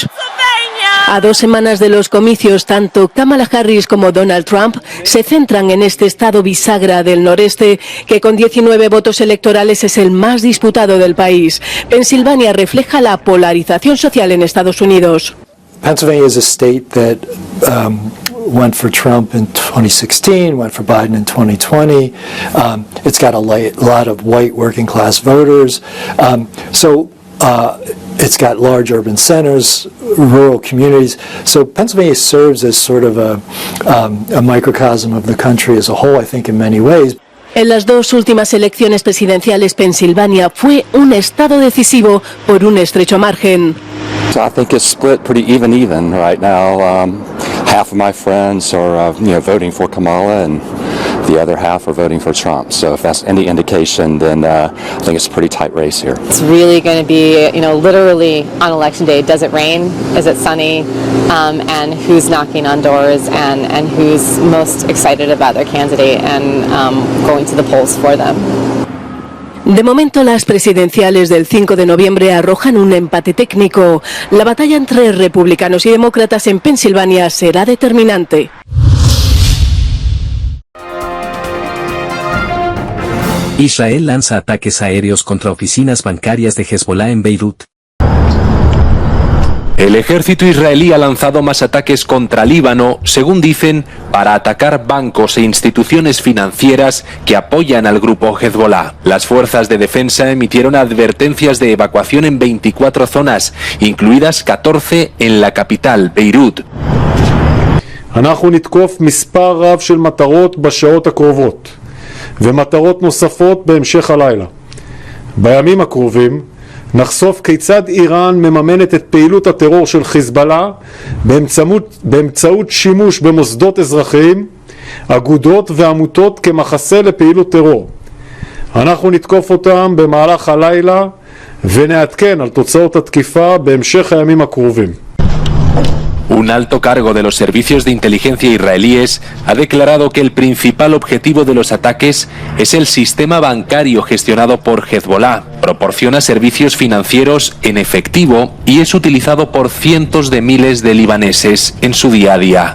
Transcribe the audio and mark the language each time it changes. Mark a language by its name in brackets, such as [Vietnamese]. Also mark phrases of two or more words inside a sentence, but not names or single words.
[Spanish] A 2 semanas de los comicios, tanto Kamala Harris como Donald Trump se centran en este estado bisagra del noreste, que con 19 votos electorales es el más disputado del país. Pensilvania refleja la polarización social en Estados Unidos. [English] Pennsylvania is a state that went for Trump in 2016, went for Biden in 2020. It's got a lot of white working class voters. It's got large urban centers, rural communities. So Pennsylvania serves as sort of a microcosm of the country as a whole, I think, in many ways. En las 2 últimas elecciones presidenciales, Pensilvania fue un estado decisivo por un estrecho margen. So I think it's split pretty even right now. Half of my friends are voting for Kamala, and the other half are voting for Trump. So if that's any indication, then I think it's a pretty tight race here. It's really going to be, literally on election day. Does it rain? Is it sunny? And who's knocking on doors, and who's most excited about their candidate and going to the polls for them. [Spanish] De momento, las presidenciales del 5 de noviembre arrojan un empate técnico. La batalla entre republicanos y demócratas en Pensilvania será determinante. Israel lanza ataques aéreos contra oficinas bancarias de Hezbollah en Beirut. El ejército israelí ha lanzado más ataques contra Líbano, según dicen, para atacar bancos e instituciones financieras que apoyan al grupo Hezbollah. Las fuerzas de defensa emitieron advertencias de evacuación en 24 zonas, incluidas 14 en la capital, Beirut. [Hebrew] אנחנו נתקוף מספר רב של מטרות בשעות הקרובות ומטרות נוספות בהמשך הלילה. בימים הקרובים נחשוף כיצד איראן מממנת את פעילות הטרור של חיזבאללה באמצעות שימוש במוסדות אזרחיים, אגודות ועמותות כמחסה לפעילות טרור. אנחנו נתקוף אותם במהלך הלילה ונעדכן על תוצאות התקיפה בהמשך הימים הקרובים. [Spanish] Un alto cargo de los servicios de inteligencia israelíes ha declarado que el principal objetivo de los ataques es el sistema bancario gestionado por Hezbollah. Proporciona servicios financieros en efectivo y es utilizado por cientos de miles de libaneses en su día a día.